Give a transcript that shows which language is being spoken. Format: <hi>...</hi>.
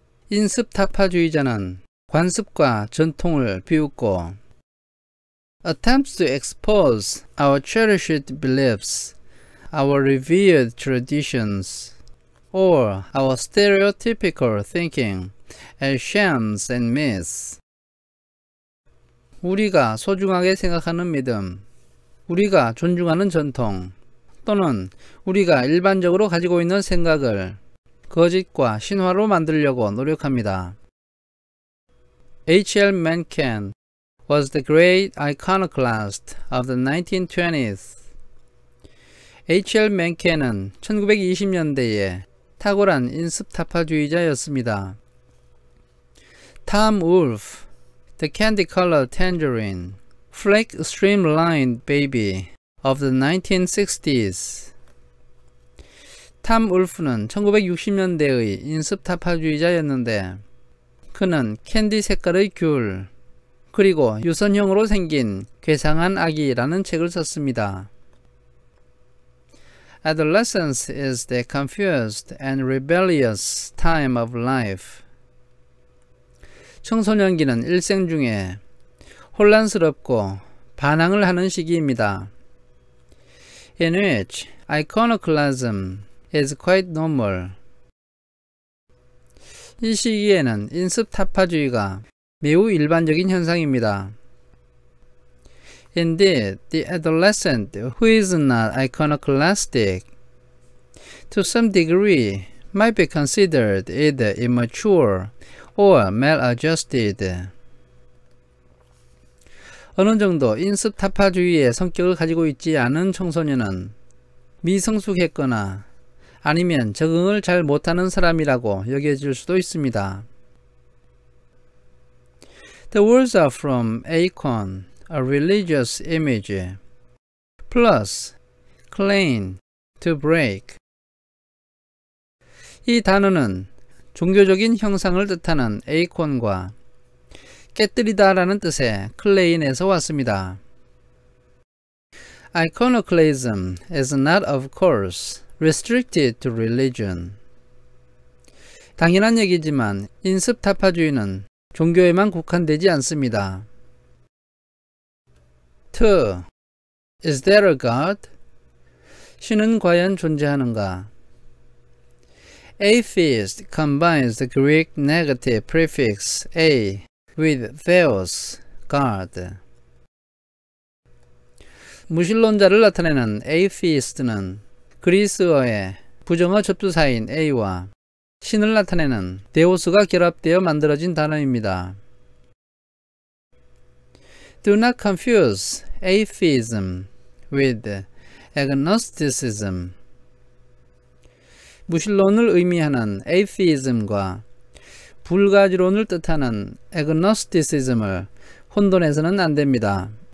<ko>인습타파주의자는 관습과 전통을 비웃고</ko> <en>attempts to expose our cherished beliefs, our revered traditions, or our stereotypical thinking as shams and myths.</en> <ko>우리가 소중하게 생각하는 믿음, 우리가 존중하는 전통, 또는 우리가 일반적으로 가지고 있는 생각을 거짓과 신화로 만들려고 노력합니다.</ko> <en>H.L. Mencken was the great iconoclast of the 1920s. H.L.</en> <ko>Mencken은 1920년대에 탁월한 인습타파주의자였습니다.</ko> <en>Tom Wolfe, the candy-colored tangerine, flake streamlined baby of the 1960s.</en> <ko>탐 울프는 1960년대의 인습타파주의자였는데 그는 캔디 색깔의 귤 그리고 유선형으로 생긴 괴상한 아기라는 책을 썼습니다.</ko> <en>Adolescence is the confused and rebellious time of life.</en> <ko>청소년기는 일생 중에 혼란스럽고 반항을 하는 시기입니다.</ko> <en>In which iconoclasm is quite normal.</en> <ko>이 시기에는 인습타파주의가 매우 일반적인 현상입니다.</ko> <en>Indeed, the adolescent who is not iconoclastic, to some degree, might be considered either immature or maladjusted.</en> <ko>어느 정도 인습타파주의의 성격을 가지고 있지 않은 청소년은 미성숙했거나 아니면 적응을 잘 못하는 사람이라고 여겨질 수도 있습니다.</ko> <en>The words are from icon, a religious image, plus claim, to break.</en> <ko>이 단어는 종교적인 형상을 뜻하는 에이콘과 깨뜨리다라는 뜻의 클레인에서 왔습니다.</ko> <en>Iconoclasm is not, of course, restricted to religion.</en> <ko>당연한 얘기지만 인습타파주의는 종교에만 국한되지 않습니다.</ko> <en>2. Is there a God?</en> <ko>신은 과연 존재하는가?</ko> <en>Atheist combines the Greek negative prefix a with theos, God.</en> <ko>무신론자를 나타내는 atheist는 그리스어의 부정어 접두사인 a와 신을 나타내는 데오스가 결합되어 만들어진 단어입니다.</ko> <en>Do not confuse atheism with agnosticism.</en> <ko>무신론을 의미하는 atheism과 불가지론을 뜻하는 agnosticism을 혼돈해서는 안 됩니다.</ko>